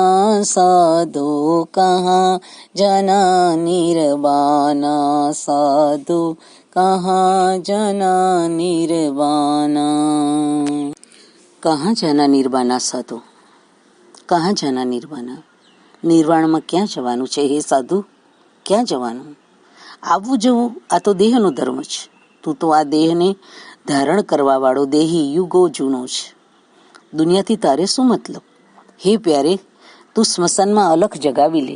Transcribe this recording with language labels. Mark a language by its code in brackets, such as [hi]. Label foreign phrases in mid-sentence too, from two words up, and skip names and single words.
[hi] साधो कहाँ जना निर्वाणा। साधो कहाँ जना निर्वाणा। कहाँ जना निर्वाणा साधु, कहाँ जना निर्वाणा. [gu] નિર્વાણમાં ક્યાં જવાનું છે હે સાધુ, ક્યાં જવાનું? આવવું જવું આ તો દેહનો ધર્મ છે. તું તો આ દેહને ધારણ કરવા વાળો દેહી યુગો જૂનો છે. દુનિયાથી તારે શું મતલબ? હે પ્યારે, તું સ્મશાનમાં અલખ જગાવી લે.